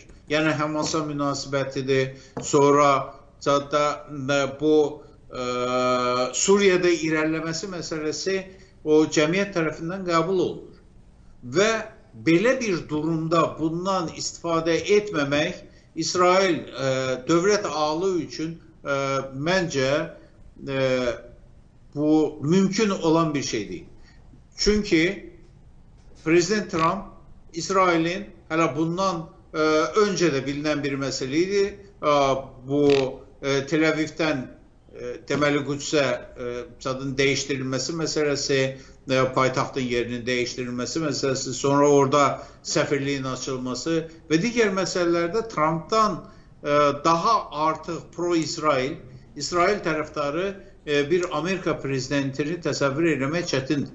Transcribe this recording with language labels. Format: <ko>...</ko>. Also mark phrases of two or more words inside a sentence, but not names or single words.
<az>Yəni Həmasa münasibətidir, sonra da bu Suriyada irəliləməsi məsələsi o cəmiyyət tərəfindən qəbul olunur. Və belə bir durumda bundan istifadə etməmək İsrail dövlət ağalığı üçün məncə bu mümkün olan bir şey değil.</az> <tr>Çünkü Prezident Trump, İsrail'in hele bundan önce de bilinen bir meseleydi. Bu Tel Aviv'den temeli Kudüs'e değiştirilmesi meselesi, payitahtın yerinin değiştirilmesi meselesi, sonra orada sefirliğin açılması ve diğer meselelerde Trump'tan daha artık pro-İsrail, İsrail taraftarı bir Amerika</tr> <az>prezidentini təsəvvür etmək çətindir.</az>